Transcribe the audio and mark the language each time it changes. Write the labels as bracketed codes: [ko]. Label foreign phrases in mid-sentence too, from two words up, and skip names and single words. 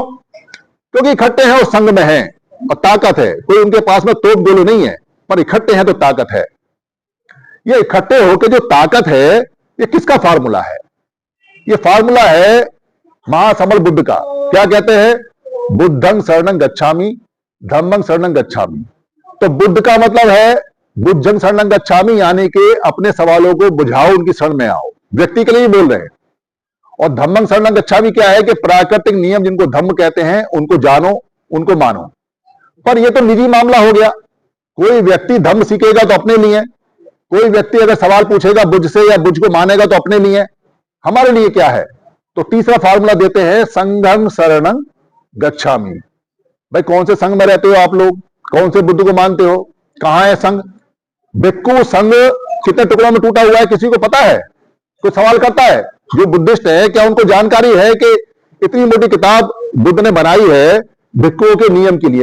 [hi] क्योंकि इकट्ठे हैं, उस संघ में हैं और ताकत है। कोई उनके पास में तोप गोले नहीं है, पर इकट्ठे हैं तो ताकत है। ये इकट्ठे होकर जो ताकत है, ये किसका फार्मूला है? ये फार्मूला है महासमर बुद्ध का। क्या कहते हैं? [pi] बुद्धं शरणं गच्छामि, धम्मं शरणं गच्छामि। [hi] तो बुद्ध का मतलब है [pi] बुद्धं शरणं गच्छामि, [hi] यानी कि अपने सवालों को बुझाओ, उनकी शरण में आओ। व्यक्ति के लिए बोल रहे हैं। और [pi] धम्मं शरणं गच्छामि [hi] क्या है कि प्राकृतिक नियम जिनको धम्म कहते हैं, उनको जानो, उनको मानो। पर यह तो निजी मामला हो गया। कोई व्यक्ति धम्म सीखेगा तो अपने लिए, कोई व्यक्ति अगर सवाल पूछेगा बुद्ध से या बुद्ध को मानेगा तो अपने लिए। हमारे लिए क्या है? तो तीसरा फार्मूला देते हैं [pi] संघं शरणं गच्छामि। [hi] भाई कौन से संघ में रहते हो आप लोग? कौन से बुद्ध को मानते हो? कहां है संघ? भिक्खु संघ कितने टुकड़ों में टूटा हुआ है, किसी को पता है? कोई सवाल करता है? जो बुद्धिस्ट है, क्या उनको जानकारी है कि इतनी मोटी किताब बुद्ध ने बनाई है भिक्खुओं के नियम के लिए?